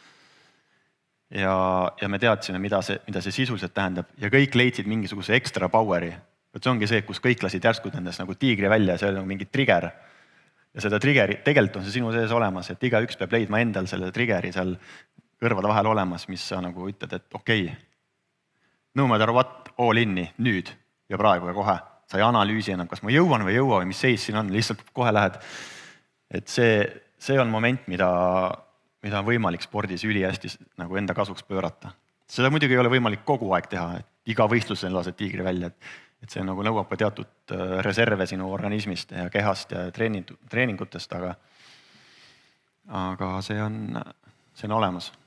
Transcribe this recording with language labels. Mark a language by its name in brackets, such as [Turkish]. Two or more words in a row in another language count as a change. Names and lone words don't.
[Estonian] Ja me teadsime, mida see sisuliselt tähendab ja kõik leidsid mingisuguse ekstra poweri. See ongi see, kus kõik lasid järskud endast nagu tiigri välja ja see oli nagu mingi trigger. Ja seda triggeri, tegelikult on see sinu sees olemas, et iga üks peab leidma endal selle triggeri seal kõrvade vahel olemas, mis sa nagu ütled, et okei, [English] no matter what, all inni, [Estonian] nüüd ja praegu ja kohe. Sa ei analüüsi enam, kas ma jõuan või jõua või mis seis siin on, lihtsalt kohe lähed. Et see on moment, mida on võimalik spordis ülihästi nagu enda kasuks pöörata. Seda muidugi ei ole võimalik kogu aeg teha, et iga võistlusel lased tiigri välja, et see nagu nõuab ka teatud reserve sinu organismist ja kehast ja treeningutest, aga see on olemas.